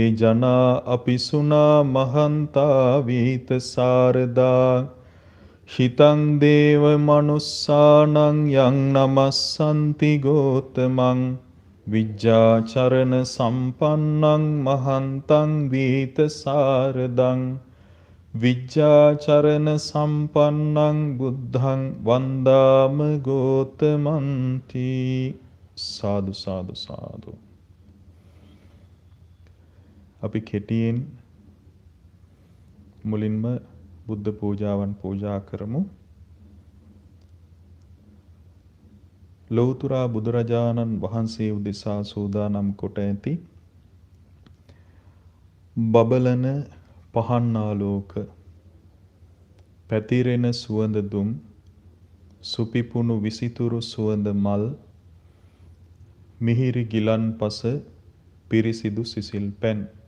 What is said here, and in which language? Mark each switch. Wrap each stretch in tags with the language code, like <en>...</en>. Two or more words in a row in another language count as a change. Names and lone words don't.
<pi>ජනා අපිසුනා මහන්තා වීත සාරදා හිතං දේව මනුස්සානං යං නමස්සන්ති ගෝතමං විජ්ජාචරණ සම්පන්නං මහන්තං වීත සාරදං විජ්ජාචරණ සම්පන්නං බුද්ධං වන්දාම ගෝතමන්ති.</pi> <si>සාදු සාදු සාදු. අපි කෙටියෙන් මුලින්ම බුද්ධ පූජාවන් පූජා කරමු. ලෞතර බුදුරජාණන් වහන්සේ උදෙසා සූදානම් කොට ඇති බබලන පහන් ආලෝක පැතිරෙන සුවඳ දුම් සුපිපුණු විසිතුරු සුවඳ මල් මිහිරි ගිලන්පස පිරිසිදු සිසිල් පැන්</si>